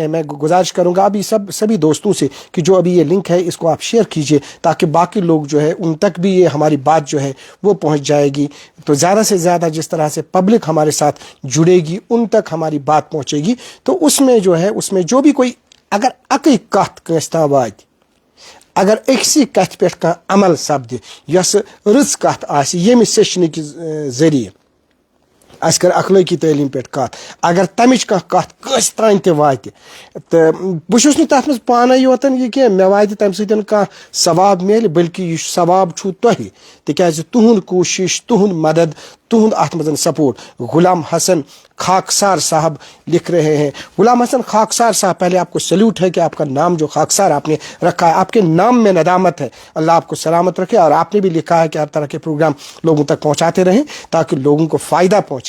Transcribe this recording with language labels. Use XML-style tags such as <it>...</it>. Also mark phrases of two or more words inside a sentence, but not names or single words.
<ur>میں گزارش کروں گا ابھی سبھی دوستوں سے کہ جو ابھی یہ لنک ہے اس کو آپ شیئر کیجئے تاکہ باقی لوگ جو ہے ان تک بھی یہ ہماری بات جو ہے وہ پہنچ جائے گی. تو زیادہ سے زیادہ جس طرح سے پبلک ہمارے ساتھ جڑے گی ان تک ہماری بات پہنچے گی. تو اس میں جو ہے اس میں جو بھی کوئی اگر</ur> <ks>اکی کت کنس تام وات اگر اکسی کت پہ عمل سپد یس رٕژ کت آسہِ ییٚمہِ سیشنٕکہِ ذریعہ اس کر اخلٲقی تعلیٖم پٮ۪ٹھ کتھ اگر تمِچ کانٛہہ کتھ کٲنٛسہِ تانۍ تہِ واتہِ تہٕ بہٕ چھُس نہٕ تتھ منٛز پانے یوتن یہِ کینٛہہ مےٚ واتہِ تمہِ سۭتۍ کانٛہہ ثواب میلہِ بلکہِ یہِ ثواب چھُو تۄہہِ تِکیازِ تُہُنٛد کوٗشش تُہُنٛد مدد تُہُنٛد اتھ منٛز سپورٹ.</ks> <ur>غلام حسن خاکسار صاحب لکھ رہے ہیں. غلام حسن خاکسار صاحب پہلے آپ کو سلیوٹ ہے کہ آپ کا نام جو خاکسار آپ نے رکھا ہے آپ کے نام میں ندامت ہے. اللہ آپ کو سلامت رکھے. اور آپ نے بھی لکھا ہے کہ ہر طرح کے پروگرام لوگوں تک پہنچاتے رہیں تاکہ لوگوں کو فائدہ پہنچے.</ur>